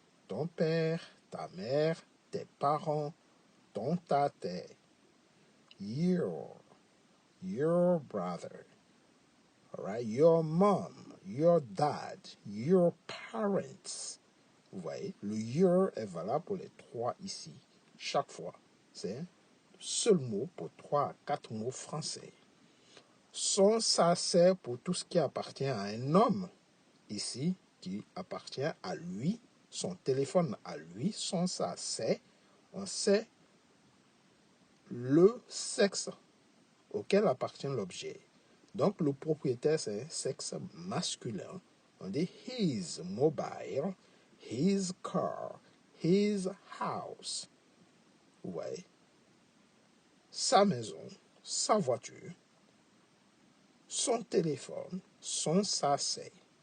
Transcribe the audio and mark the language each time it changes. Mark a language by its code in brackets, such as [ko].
[fr] Ton père, ta mère, tes parents, ton, ta, tes. [en] Your brother. Alright, your mom, your dad, your parents. [fr] Vous voyez, le your est valable pour les trois ici. Chaque fois, c'est un seul mot pour 3 à 4 mots français. Son, ça, c'est pour tout ce qui appartient à un homme. Ici, qui appartient à lui, son téléphone à lui, son, ça, c'est. On sait le sexe auquel appartient l'objet. Donc, le propriétaire, c'est un sexe masculin. On dit [en] his mobile, his car, his house. [fr] Ouais. Sa maison, sa voiture, son téléphone, son sachet.